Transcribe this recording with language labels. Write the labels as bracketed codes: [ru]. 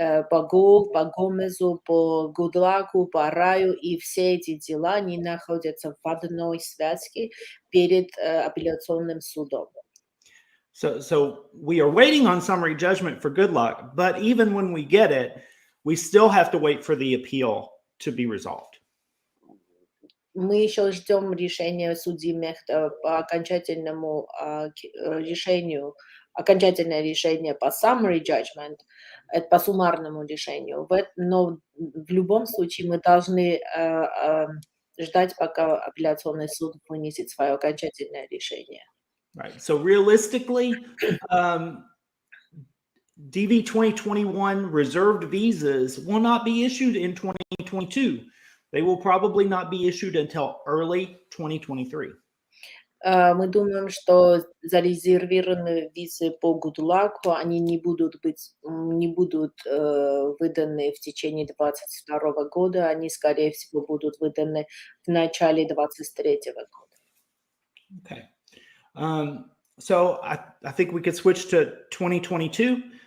[ru] По Го, по Гомезу, по Гудлаку, по Раю, и все эти дела, они находятся в одной связке перед апелляционным судом. [en] So we are waiting on summary judgment for Goodluck, but even when we get it, we still have to wait for the appeal to be resolved. [ru] Мы еще ждем решения судьи Мехта по окончательному решению, окончательное решение по summary judgment, по суммарному решению. Но в любом случае мы должны ждать, пока апелляционный суд вынесет свое окончательное решение. [en] Right. So realistically, DV 2021 reserved visas will not be issued in 2022. They will probably not be issued until early 2023. [ru] Мы думаем, что зарезервированные визы по Гудлаку, они не будут выданы в течение 2022 года, они, скорее всего, будут выданы в начале 2023 года. [en] Okay. So I think we could switch to 2022.